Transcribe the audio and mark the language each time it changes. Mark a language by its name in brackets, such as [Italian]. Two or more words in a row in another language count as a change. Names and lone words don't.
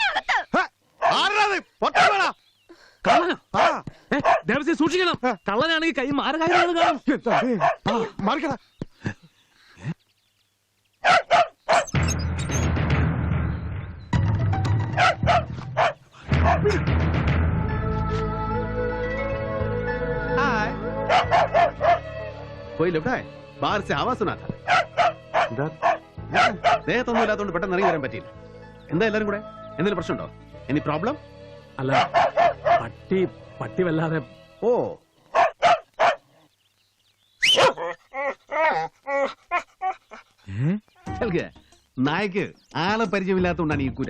[Malayalam] സൂക്ഷിക്കണം, കള്ളനാണെങ്കിൽ കൈ മാരകാര്യങ്ങൾ കാണും. മാറിക്കട. [Hindi] कोई लौटा है? बाहर से आवाज सुना था. [Malayalam] ദേഹത്തൊന്നും ഇല്ലാത്തതുകൊണ്ട് പെട്ടെന്ന് ഇറങ്ങി വരാൻ പറ്റിയില്ല. എന്താ എല്ലാരും കൂടെ? എന്തെങ്കിലും പ്രശ്നമുണ്ടോ? [English] any problem? [Malayalam] അല്ല, പട്ടി വല്ലാതെ. ഓ, നായക്ക് ആളെ പരിചയമില്ലാത്തതുകൊണ്ടാണ് ഈ കുര.